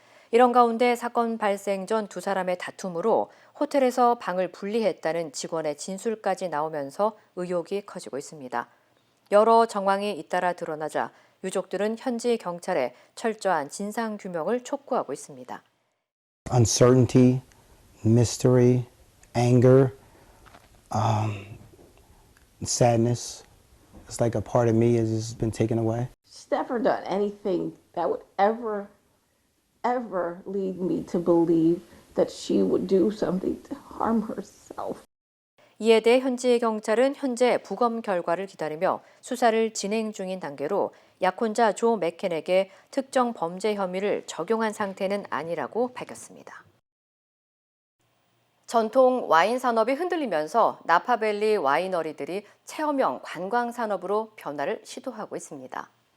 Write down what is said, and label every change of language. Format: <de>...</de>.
<ko>이런 가운데 사건 발생 전 두 사람의 다툼으로 호텔에서 방을 분리했다는 직원의 진술까지 나오면서 의혹이 커지고 있습니다. 여러 정황이 잇따라 드러나자 유족들은 현지 경찰에 철저한 진상 규명을 촉구하고 있습니다.</ko> <en>Uncertainty, mystery, anger, sadness. It's like a part of me has been taken away. She's never done anything that would ever lead me to believe that she would do something to harm herself.</en> <ko>이에 대해 현지 경찰은 현재 부검 결과를 기다리며 수사를 진행 중인 단계로 약혼자 조 맥켄에게 특정 범죄 혐의를 적용한 상태는 아니라고 밝혔습니다. 전통 와인 산업이 흔들리면서 나파밸리 와이너리들이 체험형 관광 산업으로 변화를 시도하고 있습니다.</ko>